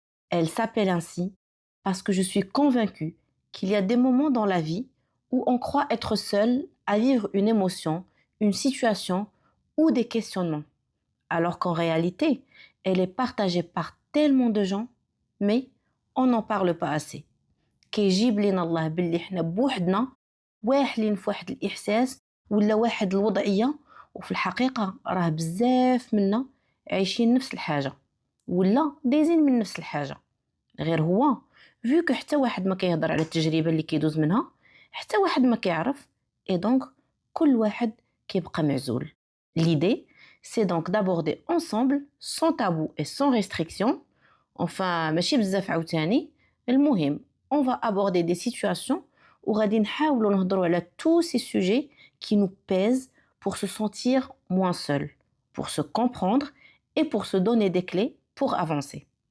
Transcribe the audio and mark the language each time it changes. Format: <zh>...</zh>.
<fr>Elle s'appelle ainsi parce que je suis convaincue qu'il y a des moments dans la vie où on croit être seul à vivre une émotion, une situation ou des questionnements, alors qu'en réalité, elle est partagée par tellement de gens, mais on n'en parle pas assez.</fr> <ar>كيجيب لنا الله باللي احنا بوحدنا واحلين في واحد الإحساس ولا واحد الوضعية وفي الحقيقة راه بزاف منا عايشين نفس الحاجة ولا دايزين من نفس الحاجة غير هو فيو كو حتى واحد ما كيهضر على التجربة اللي كيدوز منها حتى واحد ما كيعرف</ar> <fr>et donc</fr> <ar>كل واحد كيبقى معزول.</ar> <fr>L'idée c'est donc d'aborder ensemble sans tabou et sans restriction, enfin</fr> <ar>ماشي بزاف عاوتاني.</ar> <fr>المهم on va aborder des situations où</fr> <ar>غادي نحاولوا نهضروا على</ar> <fr>tous ces sujets qui nous pèsent pour se sentir moins seul, pour se comprendre et pour se donner des clés pour avancer.</fr>